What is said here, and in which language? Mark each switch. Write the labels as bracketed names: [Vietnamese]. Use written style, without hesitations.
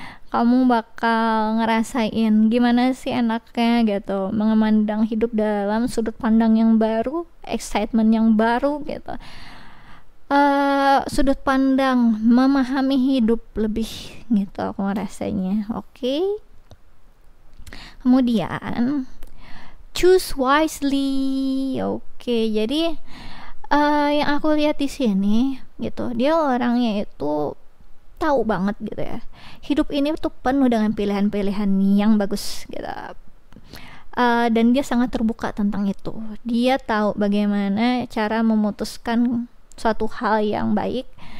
[Indonesian] Kamu bakal ngerasain gimana sih enaknya gitu memandang hidup dalam sudut pandang yang baru, excitement yang baru gitu. Sudut pandang memahami hidup lebih gitu aku ngerasanya. Oke. [English] Kemudian choose wisely. [Indonesian] Oke, jadi yang aku lihat di sini gitu, dia orangnya itu tahu banget gitu ya. Hidup ini tuh penuh dengan pilihan-pilihan yang bagus gitu. Dan dia sangat terbuka tentang itu. Dia tahu bagaimana cara memutuskan suatu hal yang baik.